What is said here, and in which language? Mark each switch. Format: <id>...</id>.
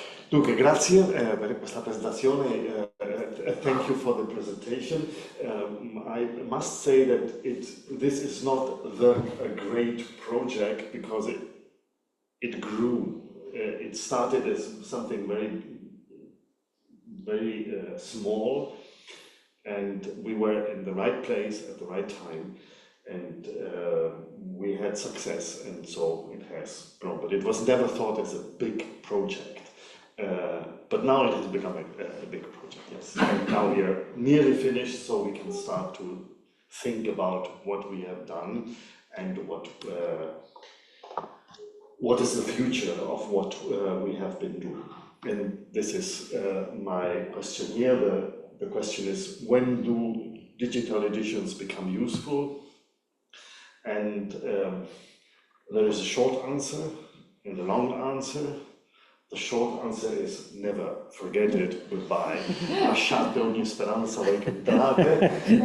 <it>Dunque, grazie per questa presentazione.</it> <en>Thank you for the presentation. I must say that this is not a great project because it grew. It started as something very small, and we were in the right place at the right time. And we had success, and so it has grown. But it was never thought as a big project. But now it has become a big project, yes. And now we are nearly finished, so we can start to think about what we have done and what is the future of what we have been doing. And this is my question here. The question is, when do digital editions become useful? And there is a short answer and a long answer. The short answer is never, forget it, goodbye.</en> <it>Lasciate ogni speranza voi che date.</it>